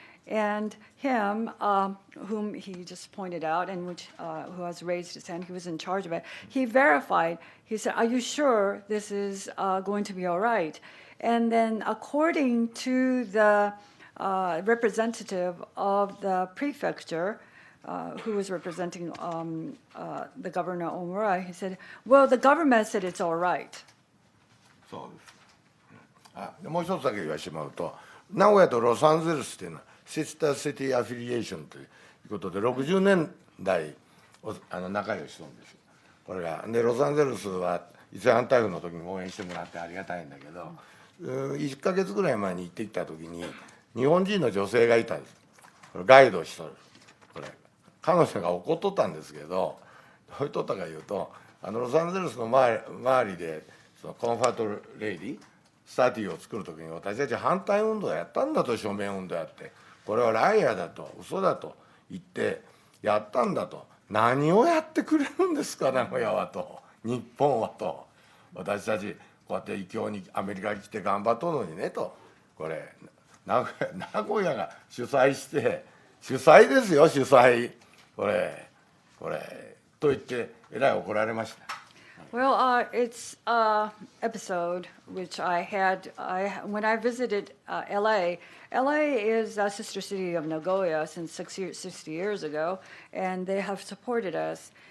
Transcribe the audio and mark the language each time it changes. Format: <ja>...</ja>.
<en>And him, whom he just pointed out, and who has raised his hand, he was in charge of it, he verified, he said, "Are you sure this is going to be all right?" And then according to the representative of the prefecture, who was representing the Governor Omura, he said, "Well, the government said it's all right."</en> <ja>そうです。もう一つだけ言わせてもらうと、名古屋とロサンゼルスっていうのはシスターシティアフィリエーションということで60年代仲良ししたんですよ。これがでロサンゼルスは伊勢湾台風の時に応援してもらってありがたいんだけど、1ヶ月ぐらい前に行ってきた時に日本人の女性がいたんです。これガイドをしとる。これ彼女が怒っとったんですけど、どう言っとったかいうと、ロサンゼルスの周りでそのコンファートレイディスタティを作る時に私たち反対運動をやったんだと、署名運動やって、これはライアーだと嘘だと言ってやったんだと、何をやってくれるんですか名古屋はと、日本はと、私たちこうやって異教にアメリカに来て頑張っとるのにねと、これ名古屋が主催して主催ですよ、主催これと言ってえらい怒られました。</ja> <en>Well, it's an episode which I had when I visited LA. LA is a sister city of Nagoya since 60 years ago, and they have supported us.</en>